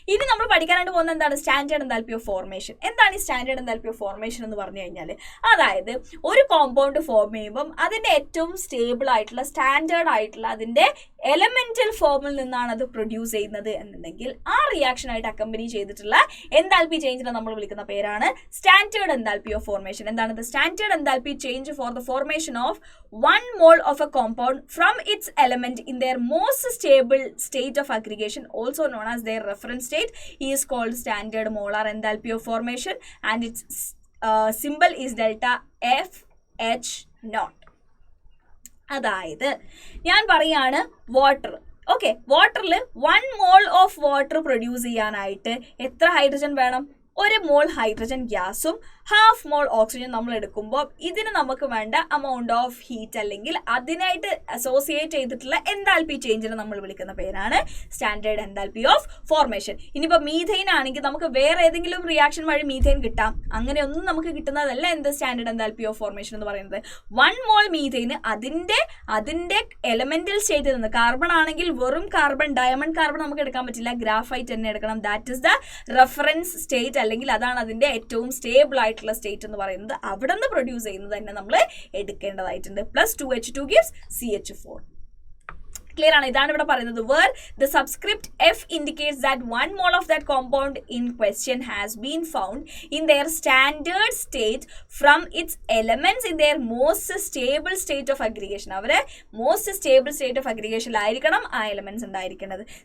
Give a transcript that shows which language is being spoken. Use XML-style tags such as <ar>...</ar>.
<ml>ഇനി നമ്മൾ പഠിക്കാനായിട്ട് പോകുന്നത് എന്താണ്? Standard enthalpy of formation. എന്താണ് ഈ സ്റ്റാൻഡേർഡ് എൻതാൽപ്പി ഓഫ് ഫോർമേഷൻ എന്ന് പറഞ്ഞു കഴിഞ്ഞാൽ, അതായത് ഒരു കോമ്പൗണ്ട് ഫോം ചെയ്യുമ്പം അതിൻ്റെ ഏറ്റവും സ്റ്റേബിൾ ആയിട്ടുള്ള സ്റ്റാൻഡേർഡ് ആയിട്ടുള്ള അതിൻ്റെ എലമെന്റൽ ഫോമിൽ നിന്നാണ് അത് പ്രൊഡ്യൂസ് ചെയ്യുന്നത് എന്നുണ്ടെങ്കിൽ ആ റിയാക്ഷനായിട്ട് അക്കമ്പനി ചെയ്തിട്ടുള്ള എൻതാൽപ്പി ചേഞ്ചിനെ നമ്മൾ വിളിക്കുന്ന പേരാണ് സ്റ്റാൻഡേർഡ് എൻതാൽപ്പി ഓഫ് ഫോർമേഷൻ.</ml> <en>എന്താണ് the standard enthalpy change for the formation of 1 mole of a compound from its element in their most stable state of aggregation, also known as their reference state, is called standard molar enthalpy of formation, and its symbol is delta FH0.</en> <ml>അതായത് ഞാൻ പറയാണ് water. Okay, വാട്ടറിൽ 1 mole of water produce ചെയ്യാനായിട്ട് എത്ര hydrogen വേണം? 1 mole hydrogen ഗ്യാസും 1/2 mole oxygen നമ്മൾ എടുക്കുമ്പോൾ ഇതിന് നമുക്ക് വേണ്ട അമൗണ്ട് ഓഫ് ഹീറ്റ് അല്ലെങ്കിൽ അതിനായിട്ട് അസോസിയേറ്റ് ചെയ്തിട്ടുള്ള എൻതാൽപ്പി ചേഞ്ചിനെ നമ്മൾ വിളിക്കുന്ന പേരാണ് സ്റ്റാൻഡേർഡ് എൻതാൽപ്പി ഓഫ് ഫോർമേഷൻ. ഇനിയിപ്പോൾ മീഥൈൻ ആണെങ്കിൽ നമുക്ക് വേറെ ഏതെങ്കിലും റിയാക്ഷൻ വഴി മീഥൈൻ കിട്ടാം. അങ്ങനെയൊന്നും നമുക്ക് കിട്ടുന്നതല്ല എന്ത് സ്റ്റാൻഡേർഡ് എൻതാൽപ്പി ഓഫ് ഫോർമേഷൻ എന്ന് പറയുന്നത്. 1 mole മീഥൈന് അതിൻ്റെ എലമെന്റൽ സ്റ്റേറ്റിൽ നിന്ന്, കാർബൺ ആണെങ്കിൽ വെറും കാർബൺ, ഡയമണ്ട് കാർബൺ നമുക്ക് എടുക്കാൻ പറ്റില്ല, ഗ്രാഫൈറ്റ് തന്നെ എടുക്കണം.</ml> <en>that is the reference state,</en> <ml>അല്ലെങ്കിൽ അതാണ് അതിൻ്റെ ഏറ്റവും സ്റ്റേബിൾ ആയിട്ടുള്ള സ്റ്റേറ്റ് എന്ന് പറയുന്നത്. അവിടെ നിന്ന് പ്രൊഡ്യൂസ് ചെയ്യുന്നത് തന്നെ നമ്മൾ എടുക്കേണ്ടതായിട്ടുണ്ട്.</ml> <en>Plus 2H2 gives CH4.</en> <ml>Clear ആണ്? ഇതാണ് ഇവിടെ പറയുന്നത്.</ml> <en>Where the subscript F indicates that 1 mole of that compound in question has been found in their standard state from its elements in their most stable state of aggregation.</en> <ml>അവരെ most stable state of അഗ്രിഗേഷനിലായിരിക്കണം ആ elements ഉണ്ടായിരിക്കുന്നത്.</ml>